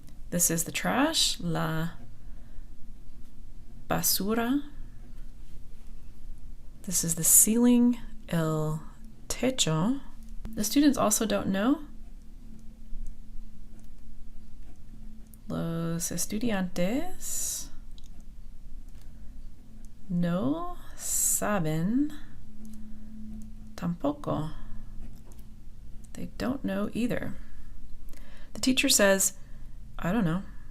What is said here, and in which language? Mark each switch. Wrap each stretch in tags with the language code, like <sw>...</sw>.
<en>This is the trash,</en> <es>la basura.</es> <en>This is the ceiling,</en> <es>el techo.</es> <en>The students also don't know.</en> <es>Los estudiantes no saben tampoco.</es> <en>They don't know either. The teacher says, I don't know.</en>